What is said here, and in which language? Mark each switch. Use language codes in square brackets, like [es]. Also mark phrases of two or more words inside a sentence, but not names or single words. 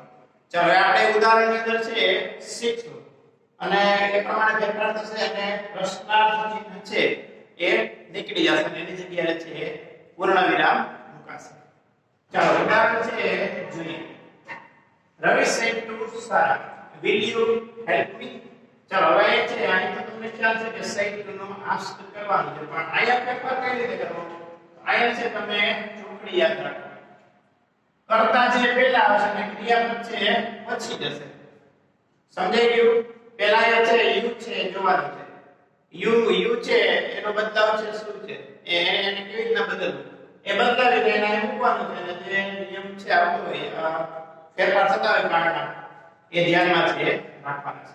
[gu] ચાલો આપણે ઉદાહરણની અંદર છે શીખશું અને એ પ્રમાણે ફેરફાર થશે અને પ્રશ્નાર્થ ચિહ્ન છે એ નીકળી જશે અને એની જગ્યાએ છે પૂર્ણ વિરામ મુકાશે. ચાલો ઉદાહરણ છે જોઈએ. રવિ [en] said to Sarah, will you help me? [gu] ચાલો હવે છે અહીં તો તમને ખ્યાલ છે કે said to નો ask કરવાનું છે પણ આયા ફેરફાર કઈ રીતે કરવો? આયા છે તમે ચોકડી યાદ રાખો. કર્તા છે પહેલા આવશે અને ક્રિયાપદ છે પછી જશે. સમજાઈ ગયું? પહેલા એ છે યુ છે જોવાનું છે. યુ છે એનો બદલાવ છે શું છે એને કેવી રીતના બદલવું એ બદલાવીને એને મૂકવાનું છે અને જે નિયમ છે આવતો હોય ફેરફાર થતા હોય કાળના એ ધ્યાનમાં છે રાખવાના છે.